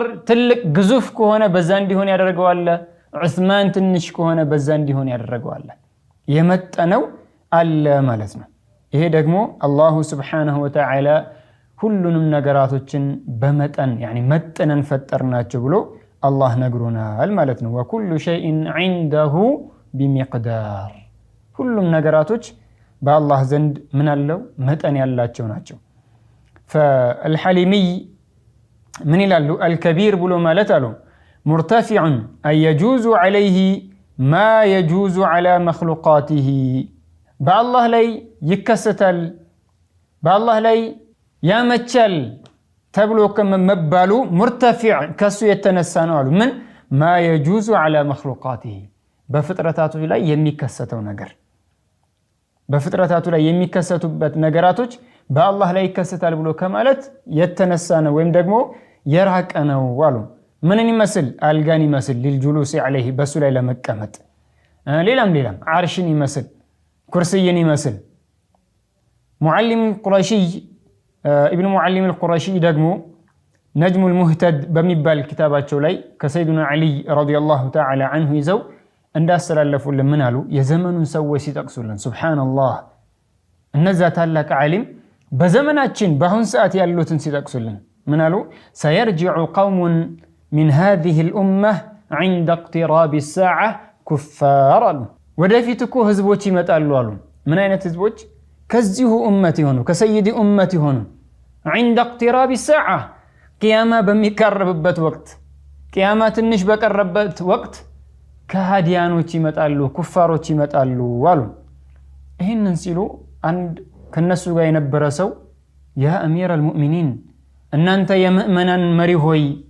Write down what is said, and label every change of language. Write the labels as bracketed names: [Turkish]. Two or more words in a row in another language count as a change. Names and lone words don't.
[Amharic] ትልቅ ግዙፍ ከሆነ በዛ እንዲሆን ያደረገው አለ ዑስማን ትንሽ ከሆነ በዛ እንዲሆን ያደረገው አለ የመጠነው አለ ማለት ነው ይሄ ደግሞ አላሁ [Arabic] سبحانه وتعالى [Amharic] ሁሉንም ነገራቶችን በመጠን يعني መጠነን ፈጠርናቸው ብሎ አላህ ነግሮናል ማለት ነው [Arabic] وكل شيء عنده بمقدار [Amharic] ሁሉም ነገራቶች በአላህ ዘንድ ምን አለው መጠን ያላቸው ናቸው [Arabic] فالحليمي من [Amharic] ይላሉ الكبير ብሎ ማለት አሉ [Arabic] مرتفع أي يجوز عليه ما يجوز على مخلوقاته بالله [Amharic] ላይ ይከሰታል بالله ላይ ያመቻል ተብሎ ከመባሉ مرتفع ከሱ የተነሳ ነው አሉ ምን [Arabic] ما يجوز على مخلوقاته [Amharic] በፍጥረታቱ ላይ የሚከሰተው ነገር በፍጥረታቱ ላይ የሚከሰቱበት ነገራቶች በአላህ ላይ ይከሰታል ብሎ ከማለት የተነሳ ነው ወይም ደግሞ የራቀ ነው አሉ ምንን ይመስል አልጋን ይመስል [Arabic] للجلوس عليه [Amharic] በሱ ላይ ለመቀመጥ ሌላም ዓርሽን ይመስል ኩርሲይን ይመስል ሙዓሊም ቁረሺ ابن معلم القرشي ደግሞ نجم المهتد በሚባል ኪታባቸው ላይ ከሰይዱና አሊ [Arabic] رضي الله تعالى عنه [Amharic] ይዘው እንዳስተላለፉልን ምን አሉ የዘመኑን ሰዎች ሲጠቅሱልን ሱብሃንአላህ እነዛ ታላቅ ዓሊም በዘመናችን በአሁን ሰዓት ያሉትን ሲጠቅሱልን ምን አሉ [Arabic] سيرجع قوم من هذه الأمة عند اقتراب الساعة كفارا [Amharic] ወደፊት እኮ ህዝቦች ይመጣሉ አሉ ምን አይነት ህዝቦች ከዚሁ ኡመት ይሆኑ ከሰይዲ ኡመት ይሆኑ [Arabic] عند اقتراب الساعة [Amharic] ቂያማ በሚቀርብበት ወቅት ቂያማ ትንሽ በቀረበት ወቅት ከሃዲያኖች ይመጣሉ ኩፋሮች ይመጣሉ አሉ ይሄንን ሲሉ አንድ ከነሱ ጋር የነበረ ሰው [Arabic] يا أمير المؤمنين [Amharic] እናንተ የሙእመናን መሪ ሆይ